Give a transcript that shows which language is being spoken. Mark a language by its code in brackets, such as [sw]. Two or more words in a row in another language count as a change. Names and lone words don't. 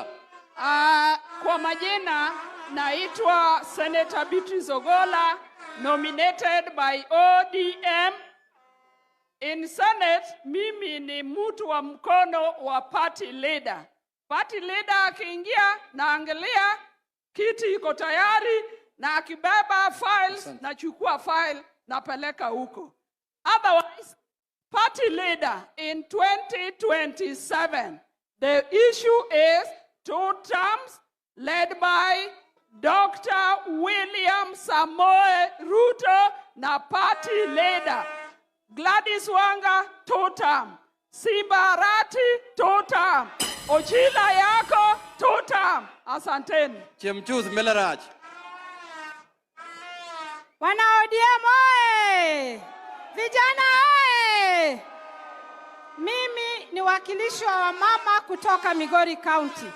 [sw] Kwa majina naitwa Senator Beatrice Ogola, [en] nominated by ODM. In Senate, [sw] mimi ni mtu wa mkono wa [en] party leader. Party leader [sw] akiingia, naangalia kiti iko tayari, na akibeba files, nachukua file, napeleka huko. [en] Otherwise, party leader in 2027, the issue is 2 terms led by Dr. William Samoei Ruto na party leader. Gladys Wanga 2 term. Simba Arati 2 term. [sw] Ochila yako 2 term. Asanteni. Chemchuth Melaraj. Wana ODM oye! Vijana oye! Mimi ni wakilishi wa wamama kutoka Migori County.